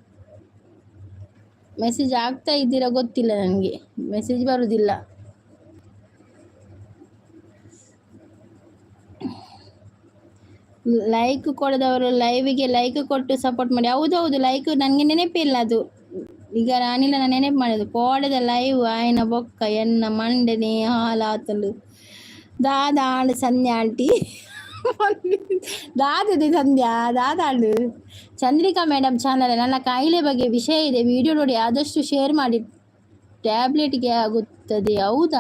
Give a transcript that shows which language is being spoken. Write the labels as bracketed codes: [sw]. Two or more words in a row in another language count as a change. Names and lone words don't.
[kn] ಮೆಸೇಜ್ ಆಗ್ತಾ ಇದ್ದೀರಾ ಗೊತ್ತಿಲ್ಲ ನನಗೆ, ಮೆಸೇಜ್ ಬರೋದಿಲ್ಲ. ಲೈಕ್ ಕೊಡದವರು ಲೈವಿಗೆ ಲೈಕ್ ಕೊಟ್ಟು ಸಪೋರ್ಟ್ ಮಾಡಿ. ಹೌದೌದು, ಲೈಕ್ ನನಗೆ ನೆನಪಿಲ್ಲ ಅದು. ಈಗ ನಾನಿಲ್ಲ, ನಾನು ನೆನಪು ಮಾಡಿದ್ದು [tcy] ಕೋಡದ ಲೈವ್ ಆಯ್ನ ಬೊಕ್ಕ ಎನ್ನ ಮಂಡನೆ ಹಾಲಾತಲು ದಾದಾಂಡು ಸಂಧ್ಯಾ ಆಂಟಿ ದಾದದೆ ಸಂಧ್ಯಾ ದಾದಾಂಡು. [kn] ಚಂದ್ರಿಕಾ ಮೇಡಮ್ ಚಾನಲ್ ನನ್ನ ಕಾಯಿಲೆ ಬಗ್ಗೆ ವಿಷಯ ಇದೆ, ವಿಡಿಯೋ ನೋಡಿ ಆದಷ್ಟು ಶೇರ್ ಮಾಡಿ, ಟ್ಯಾಬ್ಲೆಟ್ಗೆ ಆಗುತ್ತದೆ. ಹೌದಾ?